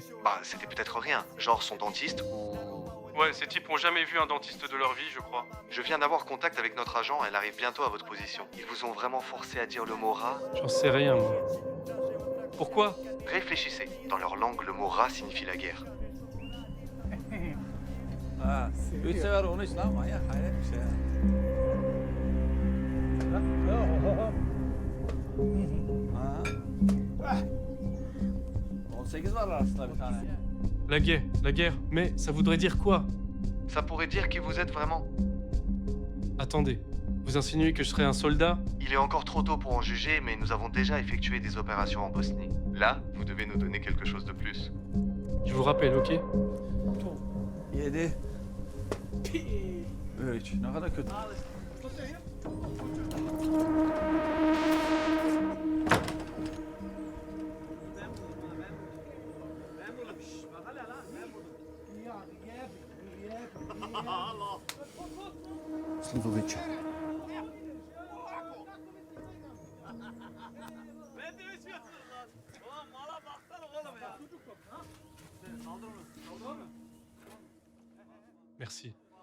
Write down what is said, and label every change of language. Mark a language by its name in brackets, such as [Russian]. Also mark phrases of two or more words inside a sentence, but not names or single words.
[French] Bah, c'était peut-être rien. Genre son dentiste ou... Ouais, ces types ont jamais vu un dentiste de leur vie, je crois. Je viens d'avoir contact avec notre agent, elle arrive bientôt à votre position. Ils vous ont vraiment forcé à dire le mot rat? J'en sais rien, moi. Pourquoi? Réfléchissez. Dans leur langue, le mot rat signifie la guerre. [Turkish] Ha, 3 sefer onu iç lan manyak. Hayret bir şey ya. Ha. 18 var arasında bir tane. [French] La guerre. Mais ça voudrait dire quoi? Ça pourrait dire qui vous êtes vraiment? Attendez, vous insinuez que je serais un soldat? Il est encore trop tôt pour en juger, mais nous avons déjà effectué des opérations en Bosnie. Là, vous devez nous donner quelque chose de plus. Je vous rappelle, ok? [Turkish] 7 3 ne kadar kötü. Slivovic. [French] Merci.